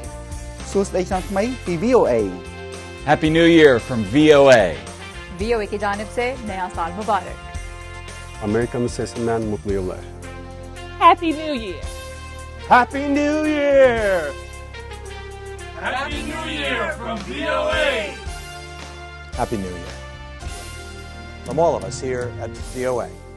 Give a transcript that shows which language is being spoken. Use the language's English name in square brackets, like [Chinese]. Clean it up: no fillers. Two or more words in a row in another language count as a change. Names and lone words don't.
[Khmer] សួស្តីឆ្នាំថ្មីពី VOA. [English] Happy New Year from VOA. [Urdu] VOA کی جانب سے نیا سال مبارک. [English] American Citizen Mutliullah. Happy New Year. Happy New Year. Happy New Year from VOA. Happy New Year. From all of us here at VOA.